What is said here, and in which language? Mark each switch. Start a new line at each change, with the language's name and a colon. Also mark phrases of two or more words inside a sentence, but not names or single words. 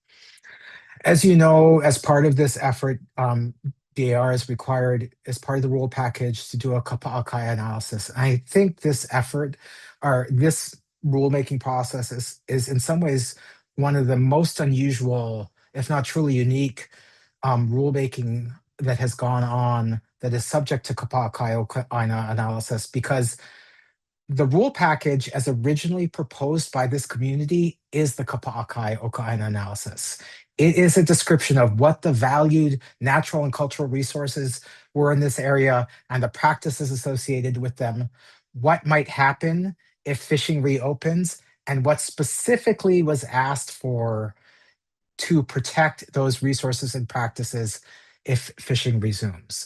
English: As you know, as part of this effort, DAR is required as part of the rule package to do a kapa'akai analysis. I think this effort or this rulemaking process is in some ways one of the most unusual, if not truly unique, rulemaking that has gone on that is subject to
Hawaiian: kapa'akai ʻokaʻaina
English: analysis, because the rule package as originally proposed by this community is the
Hawaiian: kapa'akai ʻokaʻaina
English: analysis. It is a description of what the valued natural and cultural resources were in this area and the practices associated with them, what might happen if fishing reopens, and what specifically was asked for to protect those resources and practices if fishing resumes.